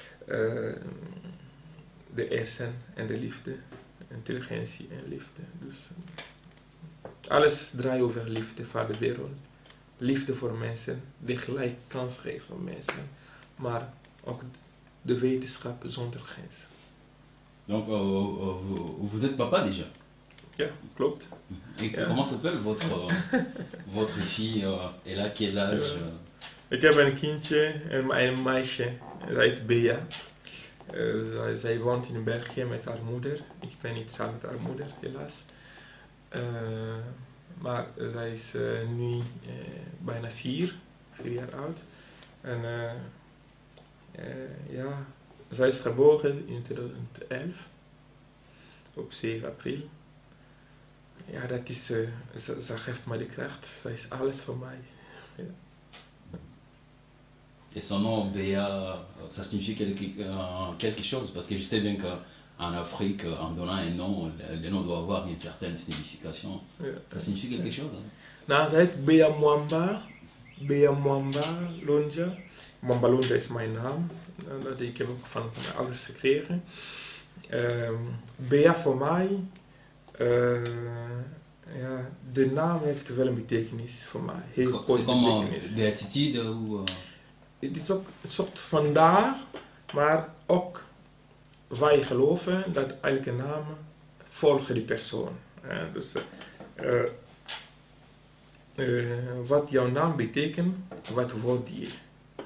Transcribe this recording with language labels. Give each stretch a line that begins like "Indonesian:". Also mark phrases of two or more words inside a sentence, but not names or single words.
Dutch: De eerste en de liefde, intelligentie en liefde. Dus alles draait over liefde voor de wereld. Liefde voor mensen, die gelijk kans geven voor mensen. Maar ook de wetenschap zonder grens.
French: Donc vous êtes papa déjà?
Dutch: Ja, klopt.
French: Et
Dutch: Ja.
French: comment s'appelle votre fille? Elle a quel âge?
Dutch: Ik heb een kindje en een meisje, zij heet Bea. Zij woont in België met haar moeder. Ik ben niet samen met haar moeder, helaas. Maar zij is nu bijna 4 jaar oud. En ja, zij is geboren in 2011, op 7 april. Ja, dat is, ze geeft mij de kracht. Zij is alles voor mij. Ja.
French: Et son nom, Béa, ça signifie quelque chose, parce que je sais bien qu'en Afrique, en donnant un nom, le nom doit avoir une certaine signification.
Dutch: Ja.
French: Ça signifie quelque chose? Hein?
Dutch: Nou, zij heet Bea Mwamba Lonja. Mwamba Lonja is mijn naam. Ik heb ook van mijn ouders gekregen. Bea voor mij, ja, de naam heeft wel een betekenis voor mij. Heel groot
French: C'est comme
Dutch: betekenis.
French: béatitude ou...
Dutch: Het is ook een soort vandaar, maar ook wij geloven dat elke naam volgt die persoon. Dus wat jouw naam betekent, wat word je?